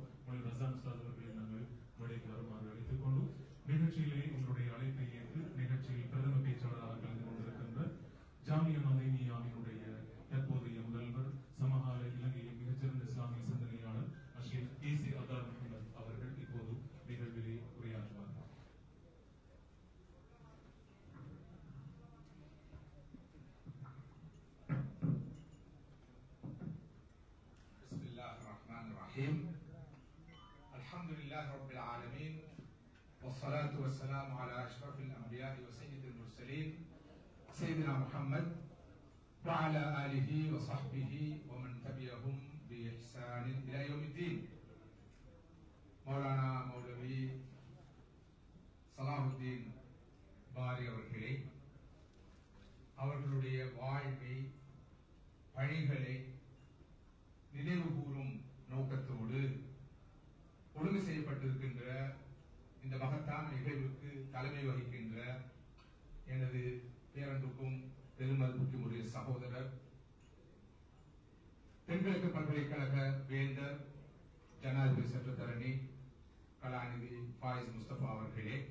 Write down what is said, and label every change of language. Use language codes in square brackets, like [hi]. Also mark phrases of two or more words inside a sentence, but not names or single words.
[ta] ரசான் உஸ்தாத் அவர்களை நாங்கள் மேடைக்கு வருமாறு அழைத்துக் கொண்டு நிகழ்ச்சியிலே உங்களுடைய அழைப்பை ஏற்று நிகழ்ச்சியில் பிரதம பேச்சாளராக கலந்து கொண்டிருக்கின்ற ஜாமியா நவீனியாவினுடைய தற்போதைய முதல்வர், சமகால இலங்கையின் மிகச்சிறந்த இஸ்லாமிய சிந்தனையாளர் ஷேக் ஏசி அதார் முகமது அவர்கள் இப்போது நிகழ்விலே உரையாற்றுவார். [ar] الحمد لله رب العالمين والصلاة والسلام على أشرف الأنبياء وسيد المرسلين سيدنا محمد وعلى آله وصحبه ومن تبعهم بإحسان إلى يوم الدين. [ta] مولانا مولوي சலாஹுத்தீன் பாரி அவர்களே, அவர்களுடைய வாழ்வை, பணிகளை நினைவு கூறும் நோக்கத்தோடு ஒழுங்கு செய்யப்பட்டிருக்கின்ற இந்த மகத்தான நிகழ்வுக்கு தலைமை வகிக்கின்ற எனது பேரன்புக்கும் பெருமதிப்புக்கும் உரிய சகோதரர், தென்கிழக்கு பல்கலைக்கழக வேந்தர், ஜனாதிபதி சட்டத்தரணி கலாநிதி ஃபாயிஸ் முஸ்தபா அவர்களே,